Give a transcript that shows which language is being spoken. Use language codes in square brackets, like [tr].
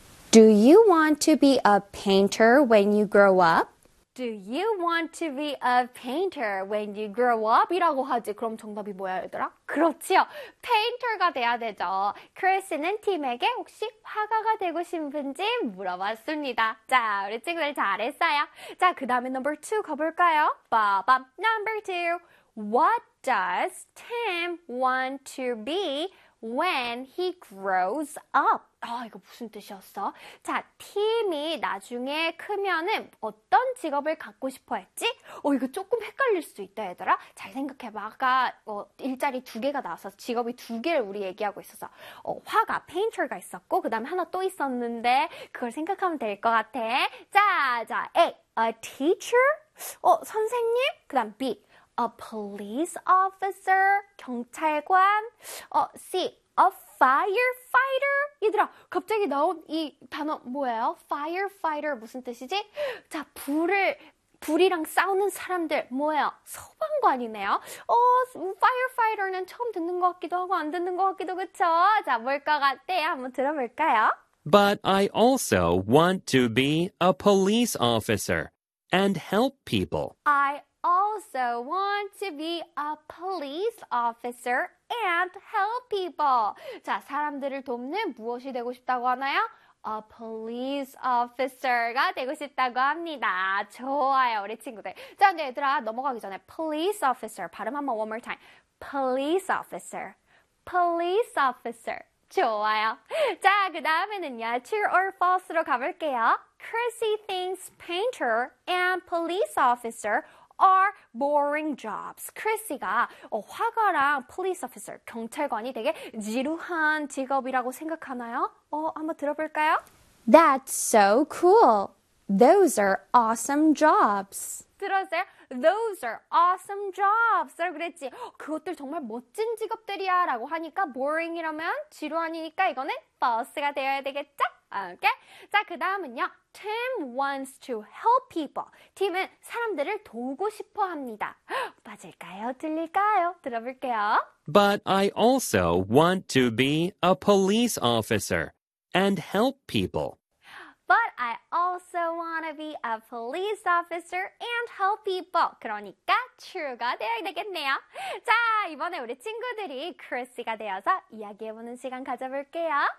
[en] Do you want to be a painter when you grow up? Do you want to be a painter when you grow up? [ko] 이라고 하지. 그럼 정답이 뭐야, 얘들아? 그렇지요. 페인터가 돼야 되죠. 크리스는 팀에게 혹시 화가가 되고 싶은지 물어봤습니다. 자, 우리 친구들 잘했어요. 자, 그 다음에 number 2 가볼까요? 빠밤. Number 2. [en] What does Tim want to be when he grows up? [ko] 이거 무슨 뜻이었어? 자, 팀이 나중에 크면은 어떤 직업을 갖고 싶어 했지? 이거 조금 헷갈릴 수 있다, 얘들아. 잘 생각해봐. 아까 일자리 두 개가 나와서 직업이 두 개를 우리 얘기하고 있어서 화가, 페인터가 있었고 그 다음에 하나 또 있었는데 그걸 생각하면 될 것 같아. 자, A, [en] a teacher? [ko] 선생님? 그 다음 B, [en] a police officer? [ko] 경찰관? [en] C, a firefighter? [ko] 얘들아, 갑자기 나온 이 단어 뭐예요? firefighter 무슨 뜻이지? 자, 불이랑 싸우는 사람들 뭐예요? 소방관이네요. firefighter는 처음 듣는 것 같기도 하고 안 듣는 것 같기도, 그쵸? 자, 뭘 것 같아? 한번 들어볼까요? [en] But I also want to be a police officer and help people. I also want to be a police officer and help people. [ko] 자, 사람들을 돕는 무엇이 되고 싶다고 하나요? A police officer가 되고 싶다고 합니다. 좋아요, 우리 친구들. 자, 근데 얘들아, 넘어가기 전에 police officer 발음 한번 [en] one more time. Police officer. Police officer. 좋아요. [ko] 자, 그 다음에는요. True or false로 가볼게요. [en] Chrissy thinks painter and police officer are boring jobs. [ko] Chrissy가 화가랑 police officer, 경찰관이 되게 지루한 직업이라고 생각하나요? 한번 들어볼까요? [en] That's so cool. Those are awesome jobs. [ko] 들었어요? [en] Those are awesome jobs. [ko] 라고 그랬지. 그것들 정말 멋진 직업들이야 라고 하니까 boring이라면 지루하니까 이거는 false가 되어야 되겠죠? 오케이. 자, 그 다음은요. [en] Tim wants to help people. [ko] Tim은 사람들을 도우고 싶어 합니다. 맞을까요? 틀릴까요? 들어볼게요. [en] But I also want to be a police officer and help people. But I also want to be a police officer and help people. [ko] 그러니까 true가 되어야 되겠네요. 자, 이번에 우리 친구들이 Chrissy가 되어서 이야기해보는 시간 가져볼게요.